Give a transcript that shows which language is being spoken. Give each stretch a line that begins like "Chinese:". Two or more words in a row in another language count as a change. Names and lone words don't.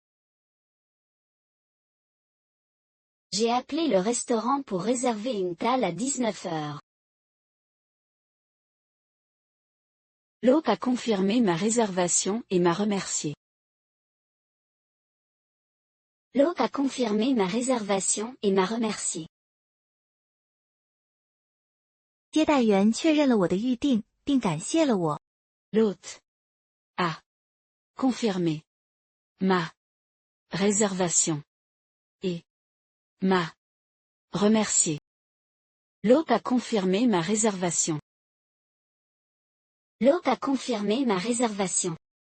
French: J'ai appelé le restaurant pour réserver une table à 19 heures. L'hôte a confirmé ma réservation et m'a remercié. L'hôte a confirmé ma réservation et m'a remercié.
Chinese: 接待员确认了我的预订，并感谢了我。
French: L'hôte a confirmé ma réservation et m'a remercié. L'hôte a confirmé ma réservation. L'hôte a confirmé ma réservation.